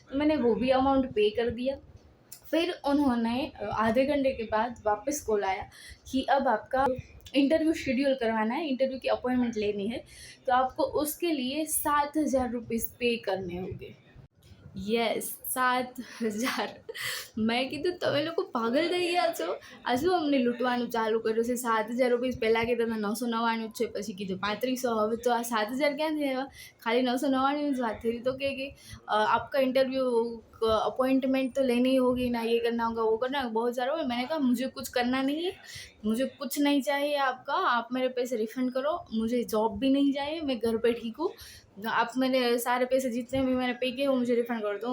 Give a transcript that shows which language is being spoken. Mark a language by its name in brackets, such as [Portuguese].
[Hindi] तो मैंने वो भी अमाउंट पे कर दिया। फिर उन्होंने आधे घंटे के बाद वापस कॉल आया कि अब आपका इंटरव्यू शेड्यूल करवाना है, इंटरव्यू की अपॉइंटमेंट लेनी है, तो आपको उसके लिए 7000 रुपीज़ पे करने होंगे। यस 7000। [Gujarati] મેં કીધું તમે લોકો પાગલ થઈ ગયા છો, આ શું અમને લૂંટવાનું ચાલુ કર્યું છે? 7000 રૂપીસ પહેલાં કીધા હતા 999 જ છે, પછી કીધું 3500, હવે તો આ 7000 ક્યાંથી આવ્યા? ખાલી 999 જ વાત થઈ [Hindi] तो कि आपका इंटरव्यू अपॉइंटमेंट तो लेनी ही होगी ना, ये करना होगा वो करना होगा, बहुत सारा। मैंने कहा मुझे कुछ करना नहीं है, मुझे कुछ नहीं चाहिए आपका, आप मेरे पैसे रिफ़ंड करो, मुझे जॉब भी नहीं चाहिए, मैं घर पे ठीक हूँ। आप मेरे सारे पैसे जितने भी मैंने पे किए वो मुझे रिफ़ंड कर दो।